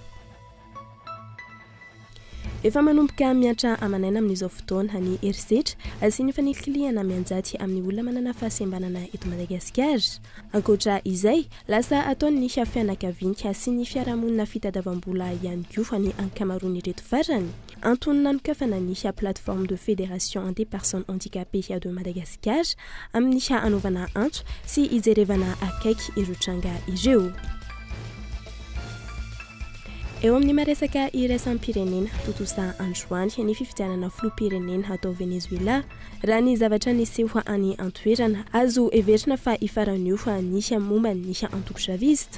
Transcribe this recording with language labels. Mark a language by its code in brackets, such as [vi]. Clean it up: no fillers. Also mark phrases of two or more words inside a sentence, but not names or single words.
[mg] Efa manomboka miantra amanaina amin'izao fotoana ny erisetra sy ny fanikiliana mianjaty amin'ny olona manana fahasembanana eto Madagasikara. Ankoatra izay, lasa ataony fianakaviana sy ny fiarahamonina fitadiavam-bola ihany koa ny ankamaroany ireto farany. Antonona nokafana ny [fr] plateforme de fédération des personnes handicapées de Madagascar [mg] amin'ny anaovana antso sy ijerevana akaiky ireo tranga ireo. Eo amin'ny maresaka iraisam-pirenena totosa androany ny fifidianana filoham-pirenena atao Venezuela raha ny zavatra niseho any antoerana azo everina fa ifaranio ny momba ny antoko-javista.